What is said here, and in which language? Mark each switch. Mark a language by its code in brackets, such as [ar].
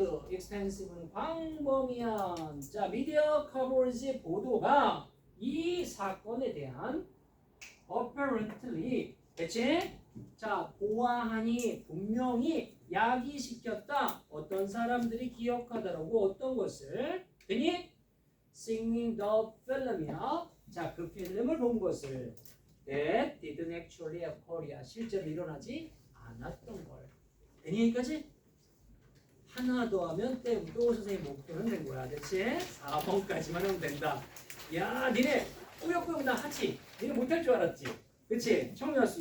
[ko] extensive는 광범위한. 자, 미디어 커버리지 보도가 이 사건에 대한 apparently, 그치? 자, 보아하니 분명히 야기시켰다. 어떤 사람들이 기억하더라고. 어떤 것을? 되니? [en] Seeing the film이야. [ko] 자, 그 필름을 본 것을. [en] That didn't actually occur. [ko] 실제로 일어나지 않았던 걸. 되니 여기까지? 하나 더 하면 또 선생님 목표는 된 거야. 그렇지? 4번까지만 하면 된다. 야, 니네 꾸역꾸역 나 하지? 니네 못할 줄 알았지? 그치? 처음에 왔어.